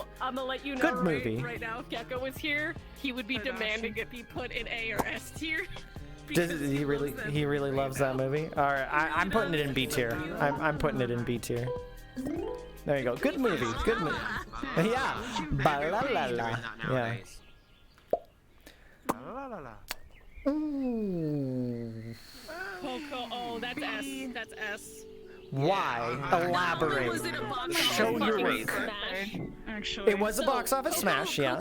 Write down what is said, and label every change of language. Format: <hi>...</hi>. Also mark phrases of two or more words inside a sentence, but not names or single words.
<en>I'm gonna let you know. Good movie. Right now, if Gecko was here, he would be demanding it be put in A or S tier. He really loves that movie. All right, I'm putting it in B tier. I'm putting it in B tier. There you go. Good movie. Good movie. Yeah. Ba-la-la-la. Yeah. Ooh. Coco. Oh, that's S. That's S. Why? Elaborate. Show your work. Actually, It was a box office smash, yeah.</en>